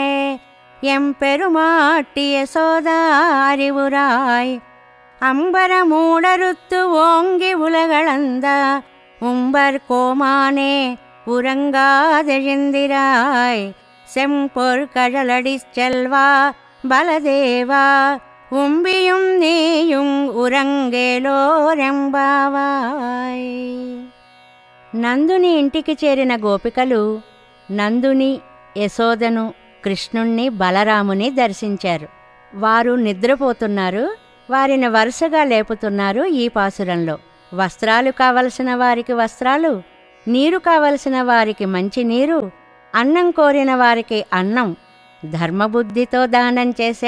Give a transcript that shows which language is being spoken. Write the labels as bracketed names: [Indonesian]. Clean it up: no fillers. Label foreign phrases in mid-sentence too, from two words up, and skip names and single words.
[Tamil] எம்பெருமாட்டிய சோதா அறிவுராய், அம்பரமூடறுத்து ஓங்கி உலகளந்த உம்பர் கோமானே உறங்காதெழுந்திராய், செம்பொற் கழலடி செல்வா பலதேவா உம்பியும் நீயும் உறங்கேலோరెంబావాయ్. [Telugu] నందుని ఇంటికి చేరిన గోపికలు నందుని, యశోదను, కృష్ణుణ్ణి, బలరాముని దర్శించారు. వారు నిద్రపోతున్నారు. వారిని వరుసగా లేపుతున్నారు ఈ పాసురంలో. వస్త్రాలు కావలసిన వారికి వస్త్రాలు, నీరు కావలసిన వారికి మంచి నీరు, అన్నం కోరిన వారికి అన్నం, ధర్మబుద్ధితో దానం చేసే